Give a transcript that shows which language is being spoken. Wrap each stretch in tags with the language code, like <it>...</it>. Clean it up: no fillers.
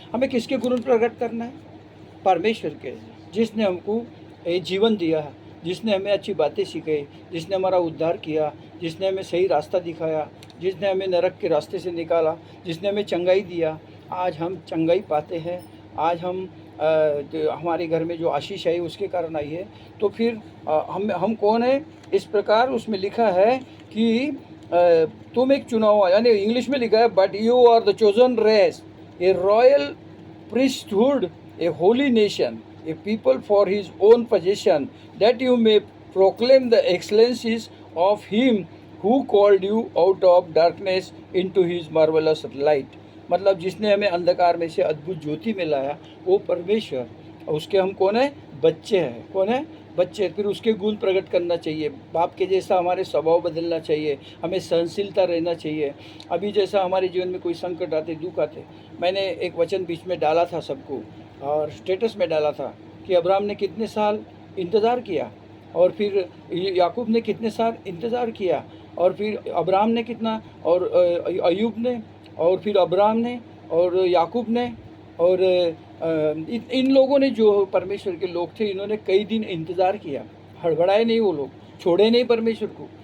<hi>हमें किसके गुण प्रकट करना है? परमेश्वर के, जिसने हमको जीवन दिया, जिसने हमें अच्छी बातें सिखाई, जिसने हमारा उद्धार किया, जिसने हमें सही रास्ता दिखाया, जिसने हमें नरक के रास्ते से निकाला, जिसने हमें चंगाई दिया। आज हम चंगाई पाते हैं, आज हम हमारे घर में जो आशीष आई उसके कारण आई है। तो फिर हम कौन है? इस प्रकार उसमें लिखा है कि तुम एक चुना हुआ, यानी इंग्लिश में लिखा है,</hi> <en>But you are the chosen race, a royal priesthood, a holy nation, a people for his own possession, that you may proclaim the excellencies of him who called you out of darkness into his marvelous light।</en> <hi>मतलब जिसने हमें अंधकार में से अद्भुत ज्योति में लाया, वो परमेश्वर, उसके हम कौन है? बच्चे हैं। कौन है? बच्चे। फिर उसके गुण प्रकट करना चाहिए, बाप के जैसा हमारे स्वभाव बदलना चाहिए, हमें सहनशीलता रहना चाहिए। अभी जैसा हमारे जीवन में कोई संकट आते, दुख आते, मैंने एक वचन बीच में डाला था सबको, और स्टेटस में डाला था कि अब्राहम ने कितने साल इंतज़ार किया, और फिर याकूब ने कितने साल इंतज़ार किया, और फिर अब्राहम ने कितना, और अयूब ने, और फिर अब्राहम ने, और याकूब ने, और इन लोगों ने, जो परमेश्वर के लोग थे, इन्होंने कई दिन इंतज़ार किया, हड़बड़ाए नहीं वो लोग, छोड़े नहीं परमेश्वर को।</hi>